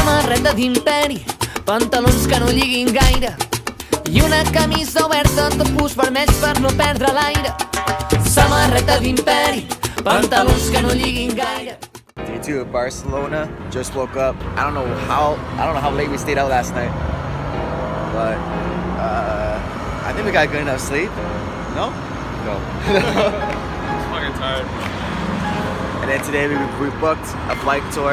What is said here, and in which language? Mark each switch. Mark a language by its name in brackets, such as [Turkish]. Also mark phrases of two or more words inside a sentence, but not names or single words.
[Catalan] samarreta d'imperi, pantalons que no lliguin gaire i una camisa oberta de pus vermells per no perdre l'aire. Samarreta d'imperi, pantalons que no lliguin gaire. [English] Day 2 of Barcelona. Just woke up. I don't know how late we stayed out last night, but I think we got good enough sleep. No. I'm fucking tired. And then today we booked a bike tour.